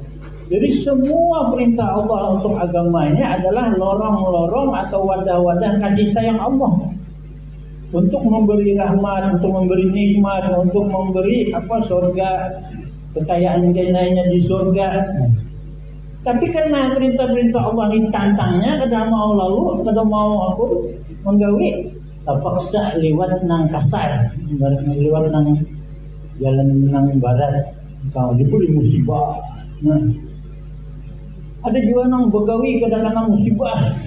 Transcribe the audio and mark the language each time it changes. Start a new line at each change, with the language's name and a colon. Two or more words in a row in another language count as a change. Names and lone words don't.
Indonesian: Jadi semua perintah Allah untuk agamanya adalah lorong-lorong atau wadah-wadah kasih sayang Allah untuk memberi rahmat, untuk memberi nikmat, untuk memberi surga, kekayaan lainnya di surga. Tapi karena perintah-perintah Allah ini tantangnya kada mau lalu, kada mau aku menggawi, terpaksa lewat nang kasar, lewat nang jalan nang barat, kalau diberi musibah. Nah, ada juga nang begawi kadang-kadang musibah.